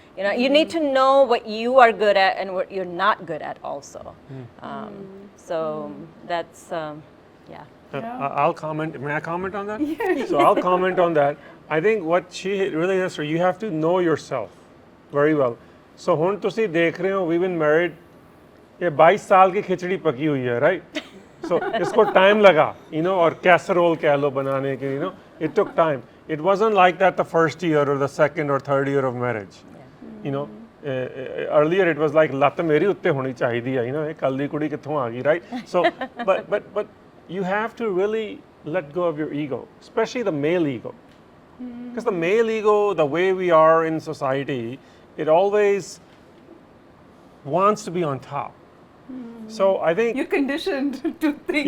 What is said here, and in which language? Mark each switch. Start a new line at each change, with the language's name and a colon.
English: You know, you need to know what you are good at and what you're not good at also. So that's yeah. I'll comment. May I comment on that? Yeah. So I'll comment on that. I think what she really has, you have to know yourself very well.
Hindi: So
Punjabi: ਹੁਣ ਤੁਸੀਂ
Hindi: देख रहे हो,
English: we've been married,
Hindi: ये 22 साल की खिचड़ी पकी हुई है, right?
English: So
Hindi: इसको time लगा,
English: you know,
Hindi: और casserole कह लो बनाने के,
English: you know, it took time. It wasn't like that the first year or the second or third year of marriage. You know, earlier it was like
Punjabi: ਲੱਤ ਮੇਰੀ ਉੱਤੇ ਹੋਣੀ ਚਾਹੀਦੀ ਹੈ, you know, ਇਹ ਕੱਲ ਦੀ ਕੁੜੀ ਕਿੱਥੋਂ ਆ ਗਈ, right?
English: So but you have to really let go of your ego, especially the male ego. Because the male ego, the way we are in society, it always wants to be on top. So I think You're conditioned to think.